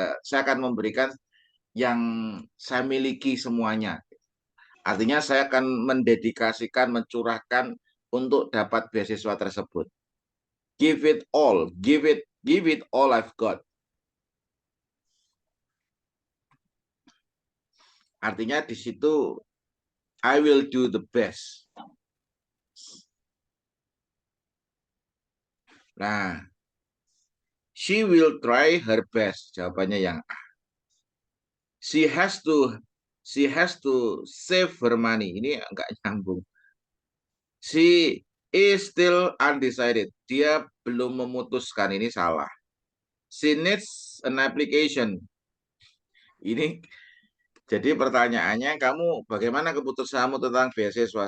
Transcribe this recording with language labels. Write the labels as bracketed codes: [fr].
[id] Saya akan memberikan yang saya miliki semuanya. Artinya saya akan mendedikasikan, mencurahkan untuk dapat beasiswa tersebut. [en] Give it all, give it all I've got. [id] Artinya di situ [en] I will do the best. Nah, she will try her best. [id] Jawabannya yang A. [en] She has to save her money. [id] Ini enggak nyambung. [en] She is still undecided. [id] Dia belum memutuskan, ini salah. [en] She needs an application. [id] Ini jadi pertanyaannya, kamu bagaimana keputusanmu tentang beasiswa?